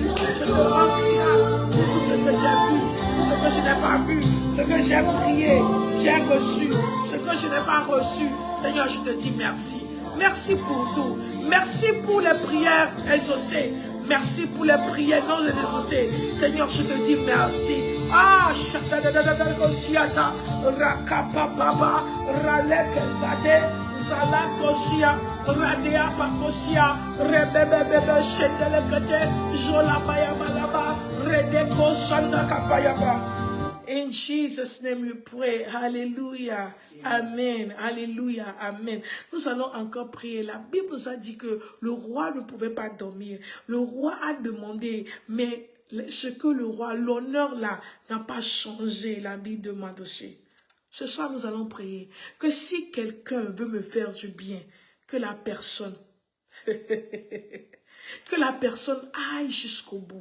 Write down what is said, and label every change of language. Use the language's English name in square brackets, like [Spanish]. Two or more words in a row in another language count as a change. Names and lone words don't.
[French] Je te rends grâce pour tout ce que j'ai vu, tout ce que je n'ai pas vu, ce que j'ai prié, j'ai reçu, ce que je n'ai pas reçu. Seigneur, je te dis merci. Merci pour tout. Merci pour les prières exaucées. Merci pour les prières non exaucées. Seigneur, je te dis merci. Ah, Shakadadadadadagosiata, Rakapapapa, Ralekezade, Zalakosia, Radea Pakosia, Rebebebebe, Shedelekete, Jolabayabalaba, Redeko Sandakapayaba. [English] In Jesus' name we pray. Hallelujah. [French] Amen. Alléluia. Amen. Nous allons encore prier. La Bible nous a dit que le roi ne pouvait pas dormir. Le roi a demandé, mais ce que le roi, l'honneur là, n'a pas changé la vie de Mardochée. Ce soir, nous allons prier que si quelqu'un veut me faire du bien, que la personne aille jusqu'au bout.